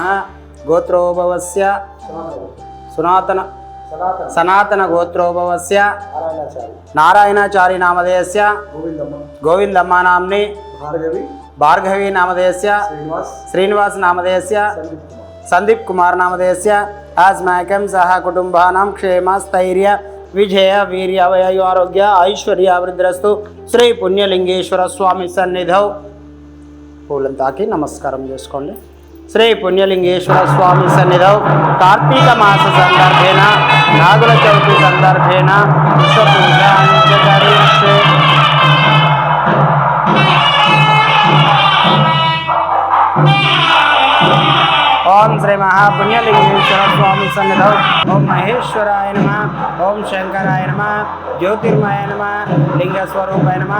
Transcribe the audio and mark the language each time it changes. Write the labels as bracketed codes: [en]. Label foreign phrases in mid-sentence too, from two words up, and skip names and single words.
[sa] गोत्रोभवस्य सनातन गोत्रोभवस्य नारायणाचारी नामधेयस्य गोविंदम्मा नाम्नि भार्गवी नामधेयस्य श्रीनिवास नामधेयस्य संदीप कुमार नामधेयस्य अस्माकं सह कुटुंबानां क्षेम स्थैर्य विजय वीर्य वयु आरोग्य ऐश्वर्य वृद्धिरस्तु। श्री पुण्यलिंगेश्वर स्वामी सन्निधौ [te] పూలంతాకి నమస్కారం చేసుకోండి। [sa] శ్రీ పుణ్యలింగేశ్వర స్వామి సన్నిధౌ కార్తీక మాస సందర్భేన నాగుల చవితి సందర్భేన పుష్ప పూజ అంత్యకరిష్యే। ओम श्री महापुण्यलिंगेश्वर स्वामी सन्निधौ ओम महेश्वराय नमः। ओम शंकराय नमः। ज्योतिर्मय नमः। लिंगस्वरूपाय नमः।